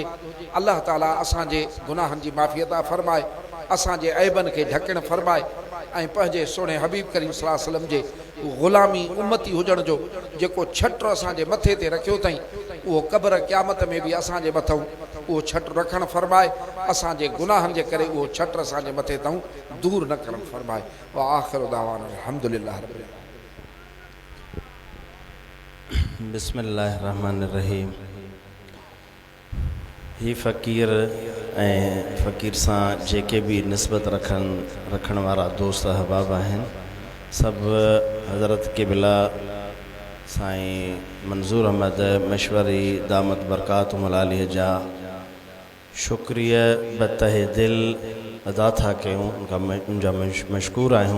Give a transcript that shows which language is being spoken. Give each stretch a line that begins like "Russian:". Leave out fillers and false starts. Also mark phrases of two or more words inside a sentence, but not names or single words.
Sindhi: अल्लाह ताला असांजे गुनाहनि जी माफ़ी अता फरमाए, असांजे ऐबनि खे ढकण फरमाए ऐं पंहिंजे सुहिणे हबीब करीम
Arabic: صلى الله عليه وسلم
Sindhi: जे ग़ुलामी उम्मती हुजण जो जेको छट असांजे मथे ते रखियो अथई, उहो क़ब्र क़यामत में बि असांजे मथां उहो छट रखणु फरमाए। असांजे गुनाहनि जे करे उहो छट असांजे मथे तां दूर न करणु फरमाए।
Arabic: وآخر دعوانا الحمد لله رب العالمين. बिस्मिल्लाहिर्रहमानिर्रहीम।
Sindhi: ही फ़क़ीर ऐं फ़क़ीर सां जेके बि निस्बत रखण वारा दोस्त अहबाब आहिनि, सभु हज़रत क़िबला साईं मंज़ूर अहमद मशवरी
Arabic: دامت بركاته العالية
Sindhi: जा शुक्रिया बतहे दिल अदा था कयूं, उनजा मशकूर आहियूं।